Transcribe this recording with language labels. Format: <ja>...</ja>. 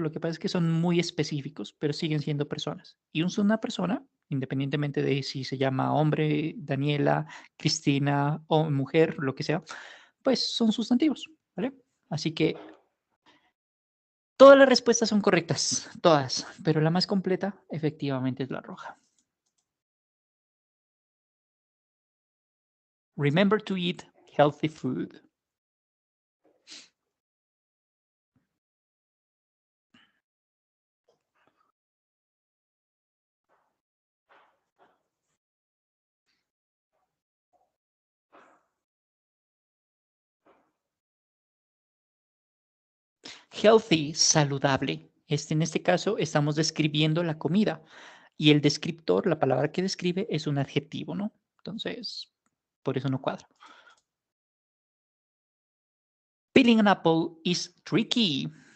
<es>Lo que pasa es que son muy específicos, pero siguen siendo personas. Y una persona, independientemente de si se llama hombre, Daniela, Cristina o mujer, lo que sea, pues son sustantivos, ¿vale? Así que todas las respuestas son correctas, todas, pero la más completa efectivamente es la roja.</es> <en>Remember to eat healthy food. Healthy, saludable.</en> <es>En este caso estamos describiendo la comida y el descriptor, la palabra que describe, es un adjetivo, ¿no? Entonces, por eso no cuadra.</es> <en>Peeling an apple is tricky.</en>